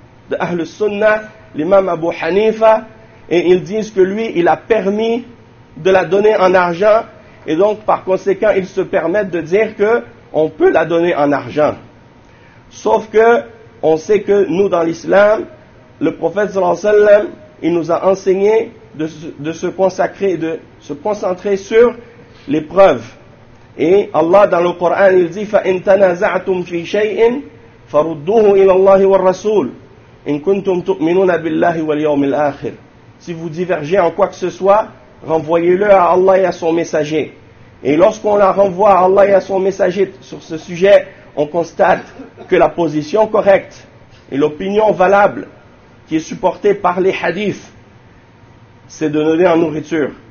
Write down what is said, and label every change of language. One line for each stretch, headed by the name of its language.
French: d'Ahl Sunnah, l'imam Abu Hanifa, et ils disent que lui, il a permis de la donner en argent, et donc par conséquent, ils se permettent de dire qu'on peut la donner en argent. Sauf que, on sait que nous dans l'islam, le prophète sallallahu alayhi wa sallam, il nous a enseigné de se concentrer sur les preuves. Et Allah dans le Coran, il dit
Arabic: فَإِن تَنَازَعْتُمْ فِي شَيْءٍ فَرُدُّوهُ إِلَى اللَّهِ وَالرَّسُولِ إِن كُنْتُمْ تُؤْمِنُونَ بِاللَّهِ وَالْيَوْمِ الْآخِرِ.
French: Si vous divergez en quoi que ce soit, renvoyez-le à Allah et à son messager. Et lorsqu'on la renvoie à Allah et à son messager sur ce sujet, on constate que la position correcte et l'opinion valable qui est supportée par les hadiths, c'est de donner en nourriture.